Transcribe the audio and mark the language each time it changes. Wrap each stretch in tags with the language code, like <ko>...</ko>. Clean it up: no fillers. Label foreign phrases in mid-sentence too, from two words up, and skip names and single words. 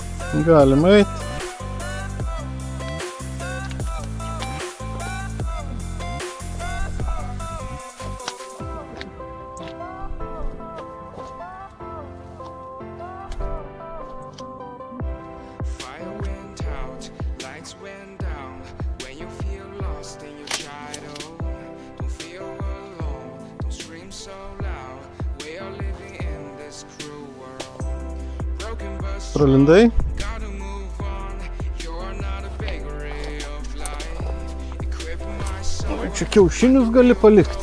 <lt>Galima eiti.</lt> <en>Fire went out, lights went down. When you feel lost in your shadow, don't feel alone, don't scream so loud. We are living in this cruel world. Broken but strong,</en> <lt>Pralindai.</lt> <en>gotta move on. You're not a bakery of life. Equip my soul,</en> <lt>Čia kiaušinius gali palikti.</lt>